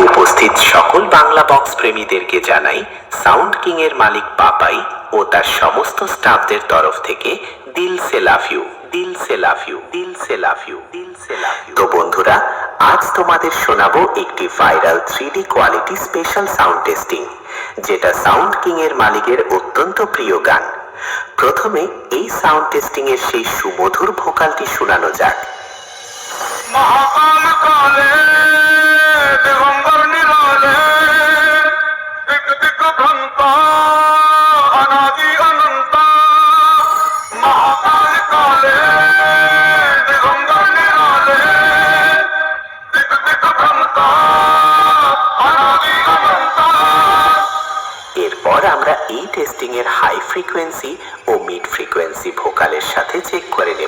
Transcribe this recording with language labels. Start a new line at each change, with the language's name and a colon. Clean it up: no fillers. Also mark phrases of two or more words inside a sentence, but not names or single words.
Bangla: উপস্থিত সকল বাংলা বক্স প্রেমীদেরকে জানাই সাউন্ড কিং এর মালিক পাপাই ও তার সমস্ত স্টাফদের তরফ থেকে
Hindi: दिल से
English: love you,
Hindi: दिल से
English: love you,
Hindi: दिल से
English: love you,
Hindi: दिल से
English: love you.
Bangla: তো বন্ধুরা, আজ তোমাদের শোনাবো একটি
English: viral 3D quality special sound testing,
Bangla: যেটা সাউন্ড কিং এর মালিকের অত্যন্ত প্রিয় গান। প্রথমে এই
English: sound testing
Bangla: এর সেই সুমধুর ভোকালটি শোনানো যাক।
Hindi: महाकाल काले दिगंबर निराले दिग दिग भ्रंता अनादि अनंता महाकाल काले दिगंबर निराले दिग दिग भ्रंता अनादि अनंता।
Bangla: এরপর আমরা এই টেস্টিং এর
English: high frequency
Bangla: ও
English: mid frequency
Bangla: ভোকালের সাথে চেক করে নেব।